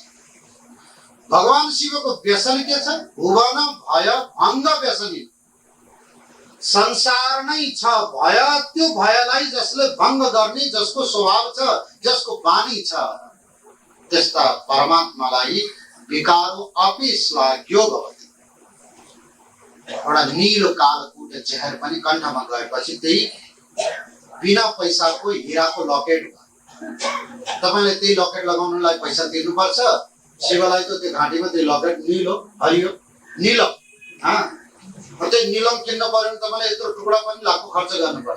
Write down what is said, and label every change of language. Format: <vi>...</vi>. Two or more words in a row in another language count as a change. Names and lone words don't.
<ne>भगवान शिवको व्यसन के छ?</ne> <sa>भुवन भय भङ्ग व्यसनी।</sa> <ne>संसार नै छ भय, त्यो भयलाई जसले भङ्ग गर्ने, जसको स्वभाव छ, जसको बानी छ, त्यस्ता परमात्मालाई</ne> <sa>विकारो अपि श्लाघ्यो भवति।</sa> <ne>एउटा नीलो कालकुट जहर पनि कण्ठमा गएपछि त्यही बिना पैसाको हिराको लकेट भयो। तपाईले त्यही लकेट लगाउनलाई पैसा तिर्नुपर्छ। शिवलाई त त्यो घाँटीमा त्यो लकेट नीलो, हरियो, नीलम, त्यो नीलम किन्न पर्यो भने तपाईले यत्रो टुक्रा पनि लाखौं खर्च गर्नुपर्छ।</ne>